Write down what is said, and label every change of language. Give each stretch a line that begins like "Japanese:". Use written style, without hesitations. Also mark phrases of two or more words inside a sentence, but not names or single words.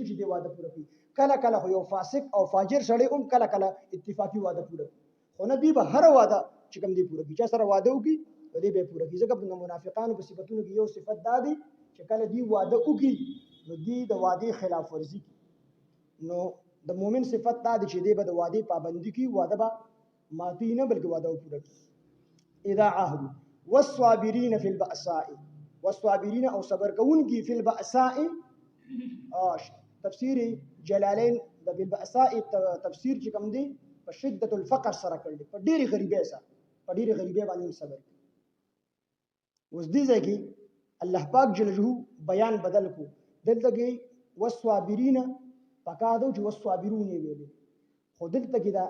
Pashto: چې دی وعده پوره کوي کله کله یو فاسق او فاجر سړی کله کله اتفاقی وعده پوره کوي خو نه دی به هر وعده چې کوم دی پوره کوي چې سره وعده وکړي دې به پوره کوي ځکه په منافقانو په صفاتونو کې یو صفت دا دی چې کله دی وعده وکړي نو دی د وعده خلاف ورزي کوي نو د مؤمن صفت دا دی چې دی به د وعده پابندي کوي وعده به ماتي نه بلکې وعده پوره کوي
Arabic: اذا عهدوا والصابرين في البأساء
Pashto: والصابرين او صبر کوونکي
Arabic: في البأساء
Pashto: تفسیر جلالین د بالبأساء تفسیر چې کوم دی په
Arabic: شدت الفقر
Pashto: سره کړل په ډېری غریبۍ سره په ډېری غریبۍ باندې صبر اوس دې ځای کې الله پاک
Arabic: جل جلاله
Pashto: بیان بدل کو دلته کې والصابرین پکادو چې والصابرون ویلي خو دلته کې دا